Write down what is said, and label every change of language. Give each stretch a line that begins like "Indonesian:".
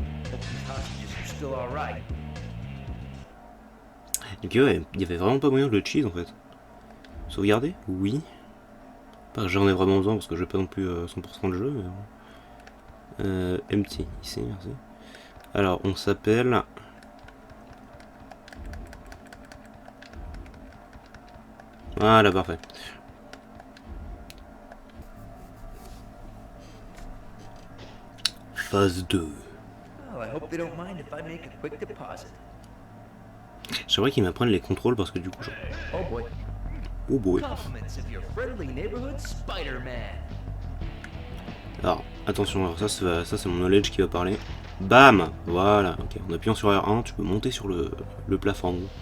English: Hope these hostages are still all right.
French: Et puis ouais, il y avait vraiment pas moyen de le cheese en fait. Sauvegarder? Oui. Pas que j'en ai vraiment besoin parce que je vais pas non plus 100% le jeu. Mais... empty, ici, merci. Alors, on s'appelle... Voilà, parfait. Phase 2.
English: Oh, I hope they don't mind if I make a quick deposit.
French: J'aimerais qu'ils m'apprennent les contrôles parce que du coup...
English: Oh boy. Oh boy. Compliments of your friendly neighborhood Spider-Man.
French: Alors, attention, alors ça c'est mon knowledge qui va parler. Bam! Voilà, ok. En appuyant sur R1, tu peux monter sur le plafond.